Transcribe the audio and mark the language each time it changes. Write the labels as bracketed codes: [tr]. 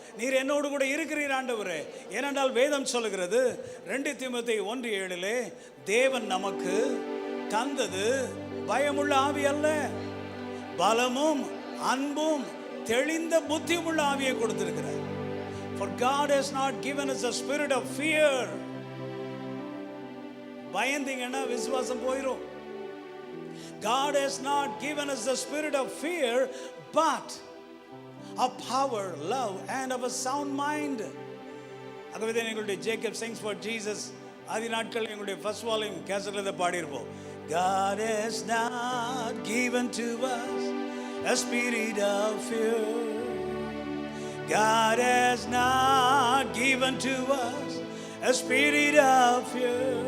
[ta] நீர் என்னோடு கூட இருக்கிறீர் ஆண்டவரே. ஏனென்றால் வேதம் சொல்லுகிறது 2 தீமோத்தேயு 1:7 தேவன் நமக்கு தந்தது பயமுள்ள ஆவி அல்ல, பலமும் அன்பும் தெளிந்த புத்தியுள்ள ஆவியை கொடுத்திருக்கிறார். [en] For God has not given us a spirit of fear. [ta] பயந்தீங்கன்னா விசுவாசம் போயிடும். [en] God has not given us the spirit of fear, but of power, love and of a sound mind. [ta] ஆகவே தான் எங்களுடைய ஜேக்கப் sings for Jesus ஆதி நாட்கள் எங்களுடைய first volume கேசட்ல இதை பாடியிருப்போம். [en] God has not given to us a spirit of fear. God has not given to us a spirit of fear.